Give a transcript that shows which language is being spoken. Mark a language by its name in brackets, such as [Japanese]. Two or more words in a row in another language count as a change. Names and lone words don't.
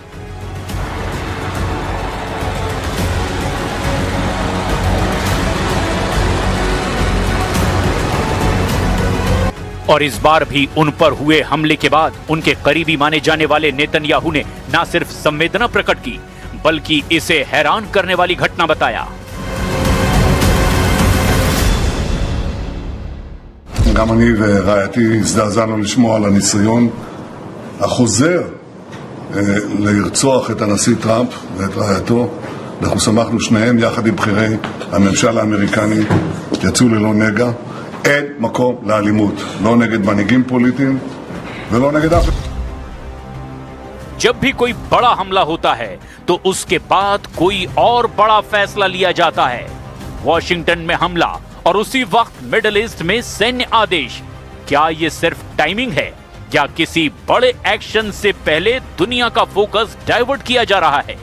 [Hindi] और इस बार भी उन पर हुए हमले के बाद उनके करीबी माने जाने वाले नेतन्याहू ने न सिर्फ संवेदना प्रकट की, बल्कि इसे हैरान करने वाली घटना बताया। [Hebrew] גם אני ורעייתי הזדעזענו לשמוע על הניסיון החוזר לרצוח את הנשיא טראמפ ואת רעייתו אנחנו שמחנו שניהם יחד עם בכירי הממשל האמריקני, יצאו ללא נגע. אין מקום לאלימות, לא נגד מנהיגים פוליטיים ולא נגד אף... [Hindi] जब भी कोई बड़ा हमला होता है तो उसके बाद कोई और बड़ा फैसला लिया जाता है। वॉशिंगटन में हमला और उसी वक्त मिडिल ईस्ट में सैन्य आदेश। क्या ये सिर्फ टाइमिंग है या किसी बड़े एक्शन से पहले दुनिया का [English] focus divert [Hindi] किया जा रहा है?